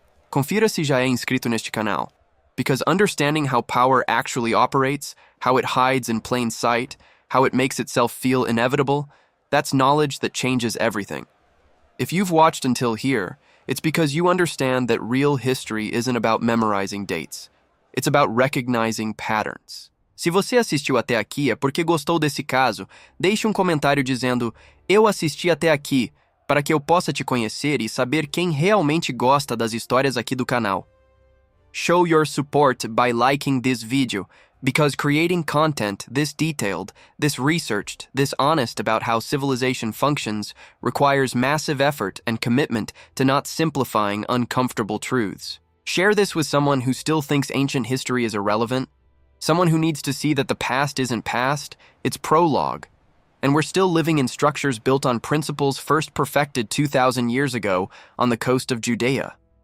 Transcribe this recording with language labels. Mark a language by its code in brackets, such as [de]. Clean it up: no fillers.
[pt] Confira se já é inscrito neste canal, [en] because understanding how power actually operates, how it hides in plain sight, how it makes itself feel inevitable, that's knowledge that changes everything. If you've watched until here, it's because you understand that real history isn't about memorizing dates. It's about recognizing patterns. [pt] Se você assistiu até aqui é porque gostou desse caso, deixe um comentário dizendo "Eu assisti até aqui", para que eu possa te conhecer e saber quem realmente gosta das histórias aqui do canal. [en] Show your support by liking this video, because creating content this detailed, this researched, this honest about how civilization functions requires massive effort and commitment to not simplifying uncomfortable truths. Share this with someone who still thinks ancient history is irrelevant, someone who needs to see that the past isn't past, it's prologue, and we're still living in structures built on principles first perfected 2,000 years ago on the coast of Judea.